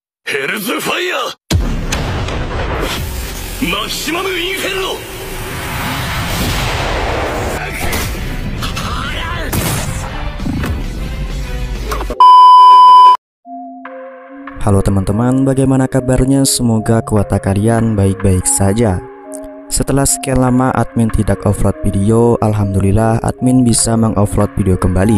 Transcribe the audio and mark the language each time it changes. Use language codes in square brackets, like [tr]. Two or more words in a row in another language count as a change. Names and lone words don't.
[ja] ヘルズファイヤーマキシマムインフェルノ。 [id] Halo teman-teman, bagaimana kabarnya? Semoga kuota kalian baik-baik saja. Setelah sekian lama admin tidak upload video, alhamdulillah admin bisa mengupload video kembali.